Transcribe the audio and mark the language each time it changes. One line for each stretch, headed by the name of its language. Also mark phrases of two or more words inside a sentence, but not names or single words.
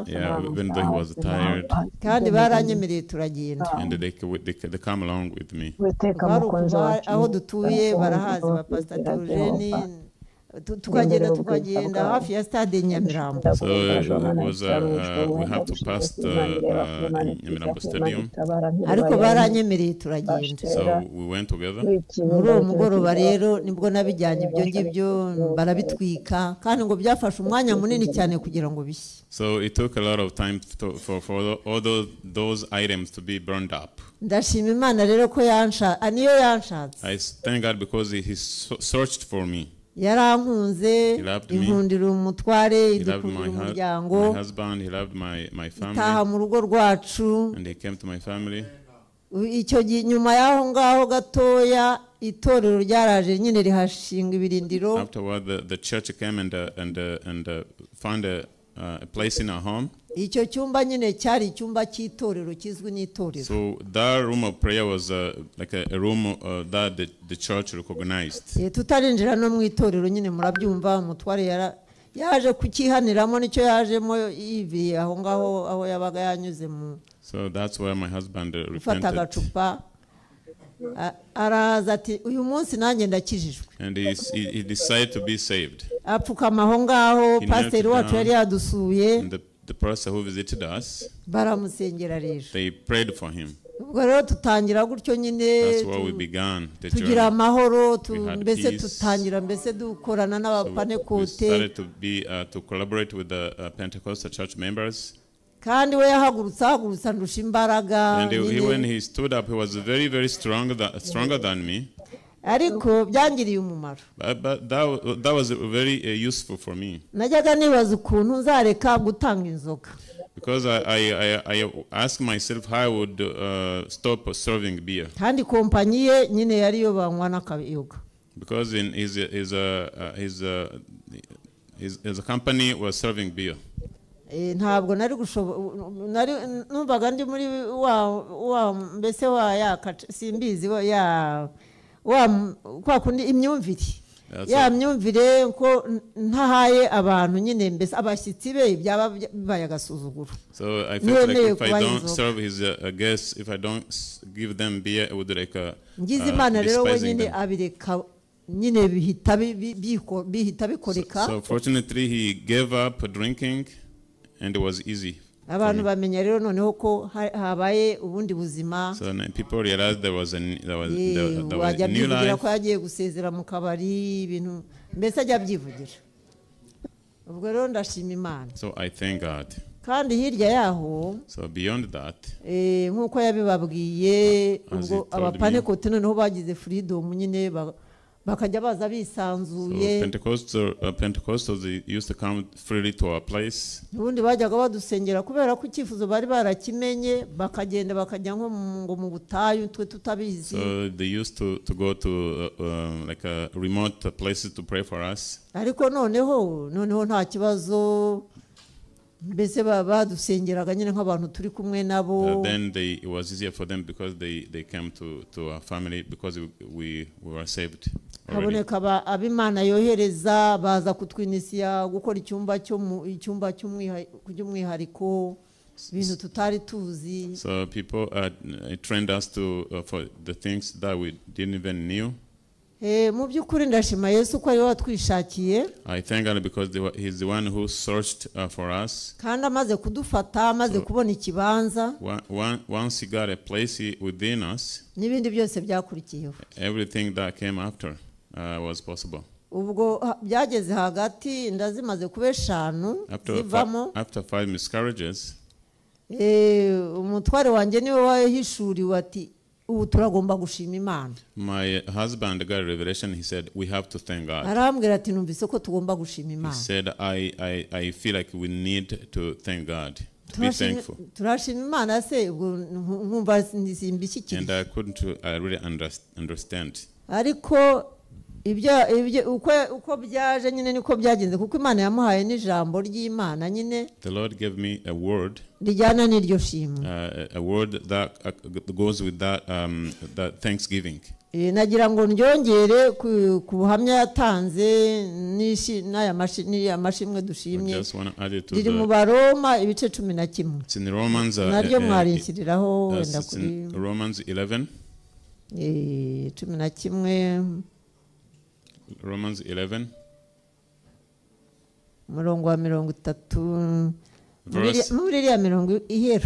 English: Yeah, even though he was tired.
Kinyarwanda: Kandi baranyemereye turagenda.
English: And they come along with me.
Kinyarwanda: Aho dutuye barahazi ba Pastor Theogene. Tukagenda hafi ya stade Nyamirambo.
English: So it was we have to pass the Nyamirambo stadium.
Kinyarwanda: Ariko baranyemereye turagenda.
English: So we went together.
Kinyarwanda: Muri uwo mugoroba rero nibwo nabijyanye ibyo ngibyo barabitwika kandi ngo byafashe umwanya munini cyane kugira ngo bishye.
English: So it took a lot of time for all those items to be burned up.
Kinyarwanda: Ndashima Imana rero ko niyo yanshatse.
English: I thank God because he searched for me.
Kinyarwanda: Yarankunze inkundira umutware idukundira umuryango.
English: My husband, he loved my family.
Kinyarwanda: Taha mu rugo rwacu.
English: And he came to my family.
Kinyarwanda: Icyo nyuma yaho ngaho gatoya itorero ryaraje nyine rihashinga ibirindiro.
English: Afterward the church came and found a place in our home.
Kinyarwanda: Icyo cyumba nyine cyari icyumba cy'itorero kizwi n'itorero.
English: So that room of prayer was like a room that the church recognized.
Kinyarwanda: Tutarinjira no mu itorero nyine murabyumva umutware yaje kukihaniramo nicyo yajemo ivi aho ngaho aho yabaga yanyuze mu.
English: So that's where my husband repented.
Kinyarwanda: Araza ati uyu munsi nanjye ndakijijwe.
English: And he decided to be saved.
Kinyarwanda: Apfukama aho ngaho pastor wacu yari yadusuye.
English: The pastor who visited us,
Kinyarwanda: baramusengera rero.
English: They prayed for him.
Kinyarwanda: Ubwo rero tutangira gutyo nyine.
English: That's where we began the journey.
Kinyarwanda: Tugira amahoro mbese tutangira mbese dukorana n'abapanekote.
English: We started to collaborate with the Pentecostal church members.
Kinyarwanda: Kandi we yahagurutsa ndusha imbaraga.
English: And when he stood up, he was very stronger than me.
Kinyarwanda: Ariko byangiriye umumaro.
English: But that was very useful for me.
Kinyarwanda: Najyaga nibaza ukuntu nzareka gutanga inzoga.
English: Because I asked myself how I would stop serving beer.
Kinyarwanda: Kandi kompanyi ye nyine yari yo banywa n'akayoga.
English: Because in his company was serving beer.
Kinyarwanda: Ntabwo nari numvaga ndi muri wa mbese wa simbizi kwa kundi imyumvire ya myumvire ko ntahaye abantu nyine mbese abashyitsi be byaba bibaye agasuzuguro.
English: So I felt like if I don't serve his guests, if I don't give them beer, it would like
Kinyarwanda: ngize Imana rero we nyine abireka nyine bihita bikoreka.
English: So fortunately he gave up drinking and it was easy.
Kinyarwanda: Abantu bamenya rero noneho ko habaye ubundi buzima. So people realized there was a new life. Ko yagiye gusezera mu kabari ibintu mbese ajya byivugira. Ubwo rero ndashima Imana.
English: So I thank God.
Kinyarwanda: Kandi hirya yaho,
English: so beyond that,
Kinyarwanda: nkuko yabibabwiye ubwo abapanekote noneho bagize freedom nyine bakajya baza bisanzuye.
English: So Pentecostals used to come freely to our place.
Kinyarwanda: Ubundi bajyaga badusengera kubera ko icyifuzo bari barakimenye bakagenda bakajya nko mu butayu twe tutabizi.
English: So they used to go to like a remote places to pray for us.
Kinyarwanda: Ariko noneho nta kibazo mbese badusengeraga nyine nk'abantu turi kumwe nabo.
English: Then it was easier for them because they came to our family because we were saved.
Kinyarwanda: Haboneka ab'Imana yohereza baza kutwinisiya gukora icyumba cy'umwihariko ibintu tutari tuzi.
English: So people trained us for the things that we didn't even knew.
Kinyarwanda: Mu by'ukuri ndashima Yesu ko ari watwishakiye.
English: I thank God because he's the one who searched for us.
Kinyarwanda: Kandi amaze kudufata, amaze kubona ikibanza.
English: Once he got a place within us,
Kinyarwanda: n'ibindi byose byakurikiyeho.
English: Everything that came after was possible.
Kinyarwanda: Ubwo byageze hagati ndazimaze kuba 5 zivamo.
English: After 5 miscarriages,
Kinyarwanda: umutware wanjye niwe wahishuriwe ati ubu turagomba gushima Imana.
English: My husband got a revelation. He said we have to thank God.
Kinyarwanda: Arambwira ati numvise ko tugomba gushima Imana.
English: He said I feel like we need to thank God. To be thankful.
Kinyarwanda: Turashima Imana se nkumva nisimbishikira.
English: And I couldn't really understand.
Kinyarwanda: Ariko uko byaje nyine niko byagenze kuko Imana yamuhaye n'ijambo ry'Imana nyine.
English: The Lord gave me a word.
Kinyarwanda: Rijyana n'iryo shimo.
English: A word that goes with that thanksgiving.
Kinyarwanda: Nagira ngo ndyongere ku buhamya yatanze n'aya mashimwe dushimye. Riri mu Baroma ibice 11.
English: It's in Romans.
Kinyarwanda: Naryo mwarinshyiriraho wenda kuri
English: Romans 11. 11. Romans 11.
Kinyarwanda: Murongo wa 30. Muri iriya mirongo ihera.